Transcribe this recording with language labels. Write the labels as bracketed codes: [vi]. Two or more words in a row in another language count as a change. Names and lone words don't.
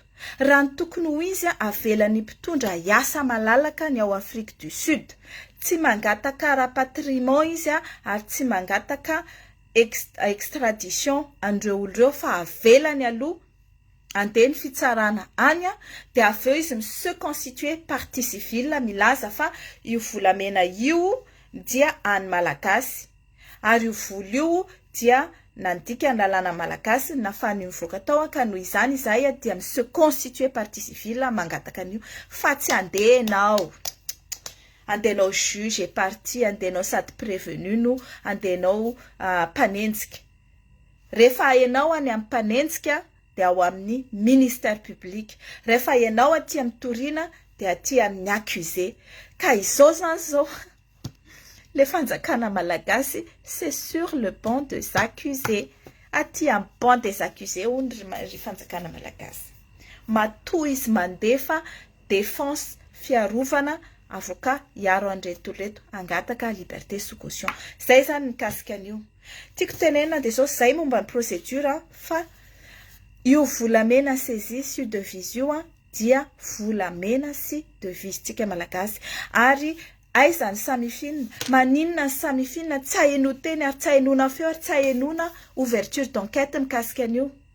[mg] Raha ny tokony ho izy avelan'ny mpitondra hiasa malalaka ny ao Afrique du Sud, tsy mangataka rapatriement izy ary tsy mangataka extradition an'ireo olon'ireo fa avelany aloha andeha ny fitsarana any dia aveo izy se [fr] constituer partie civile [mg] milaza fa io volamena io dia any malagasy ary io vola io dia nandika ny lalàna malagasy nafany mivoaka tao ka noho izany izay dia [fr] se constituer partie civile [mg] mangataka an'io fa tsy andehanao [fr] juge et partie, [mg] andehanao sady prévenu no andehanao mpanenjika. Rehefa hainao any amin'ny mpanenjika dia ao amin'ny [fr] ministère public. [mg] Rehefa hainao aty amin'ny toriana dia aty amin'ny accusé. Ka izao zany zao le fanjakana malagasy [fr] c'est sur le banc des accusés. [mg] Aty amin'ny [fr] banc des accusés [mg] ry fanjakana malagasy. Matoa izy mandefa défense fiarovana avocat iaro an'reto angataka [fr] liberté sous caution. [mg] Zay zany mikasika an'io. Tiako tenena dia zao zay momba ny procédure fa io volamena saisie sy devise io dia volamena sy devise tsika malagasy ary aiza ny samifina maninona ny samifina tsy haino teny ary tsy hainona feo ary tsy hainona [fr] ouverture d'enquête [mg] mikasika an'io.